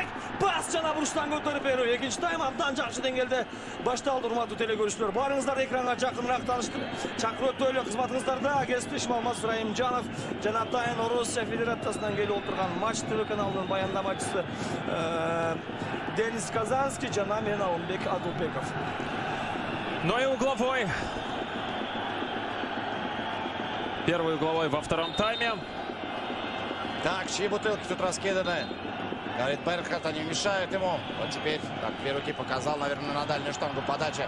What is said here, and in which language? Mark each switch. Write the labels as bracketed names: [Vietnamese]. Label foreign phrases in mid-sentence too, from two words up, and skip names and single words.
[Kyrgyz] Пас жана буруштан көтөрүп берүү. Экинчи тайм абдан жакшы деңгээлде башталды, урматтуу телекөрүүчүлөр. Барыңыздар экранга жакыныраак чакырып өтөлү. Кызматыңыздарда кесиптешим Алмаз Райымжанов жана Атайын Орусия Федерациясынан келип отурган Матч ТВ каналынын баяндамачысы Денис Казанский жана мен Алымбек Адылбеков. [Russian] Ну и угловой. Первый угловой во втором тайме. Так, чьи бутылки тут раскиданы? Говорит, Бернхард, они мешают ему. Вот теперь, так, две руки показал, наверное, на дальнюю штангу подача.